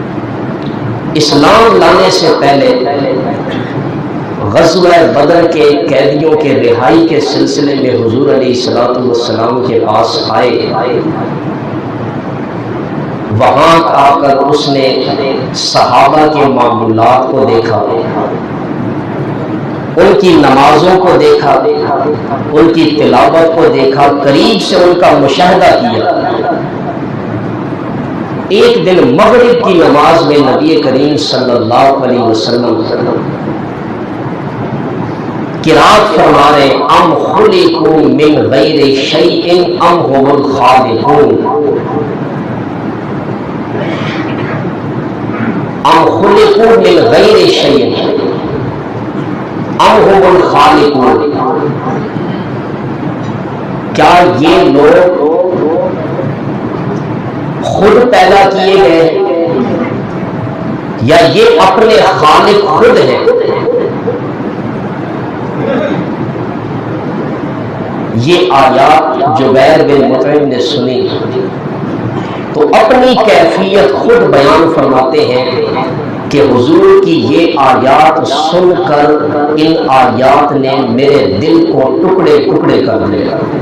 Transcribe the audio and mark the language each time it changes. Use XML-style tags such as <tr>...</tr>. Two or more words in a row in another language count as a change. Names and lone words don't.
<ur>اسلام لانے سے پہلے غزوہ بدر کے قیدیوں کے رہائی کے سلسلے میں حضور علیہ الصلوۃ والسلام کے پاس آئے، وہاں آ کر اس نے صحابہ کے معمولات کو دیکھا، ان کی نمازوں کو دیکھا، ان کی تلاوت کو دیکھا، قریب سے ان کا مشاہدہ کیا۔ ایک دن مغرب کی نماز میں نبی کریم صلی اللہ علیہ وسلم قرات فرما رہے</ur> <ar>ام خلقوا من غیر شیء ام هم الخالقون، ام خلقوا من غیر شیء ام هم الخالقون،</ar> <ur>کیا یہ لوگ خود پیدا کیے گئے یا یہ اپنے خالق خود ہیں؟ یہ آیات جبیر بن مطعم نے سنی تو اپنی کیفیت خود بیان فرماتے ہیں کہ حضور کی یہ آیات سن کر ان آیات نے میرے دل کو ٹکڑے ٹکڑے کر دیا۔</ur>